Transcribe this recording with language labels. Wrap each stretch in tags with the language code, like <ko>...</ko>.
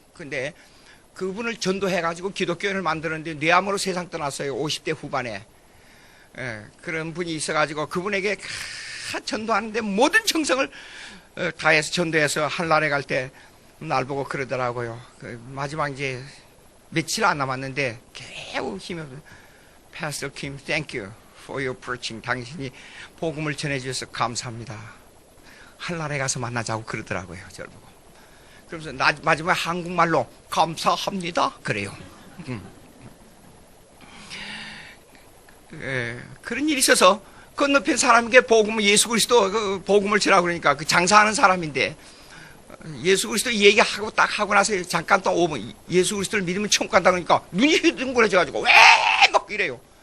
<ko>근데 그분을 전도해가지고 기독교인을 만드는데 뇌암으로 세상 떠났어요. 50대 후반에. 예, 그런 분이 있어가지고 그분에게 전도하는데 모든 정성을 다해서 전도해서 한나라에 갈 때 날 보고 그러더라고요. 마지막 이제 며칠 안 남았는데 겨우 힘이 없어요.</ko> <en>Pastor Kim, thank you for your preaching.</en> <ko>당신이 복음을 전해주셔서 감사합니다. 한나라에 가서 만나자고 그러더라고요. 저를 보고. 그러면서 마지막에 한국말로 감사합니다 그래요. 그런 일이 있어서 건너편 사람에게 복음을 예수 그리스도 그 복음을 전하고 그러니까 그 장사하는 사람인데 예수 그리스도 얘기하고 딱 하고 나서 잠깐 또 오면 예수 그리스도를 믿으면 천국 간다 그러니까 눈이 휘둥그레져가지고 왜 막 이래요.</ko>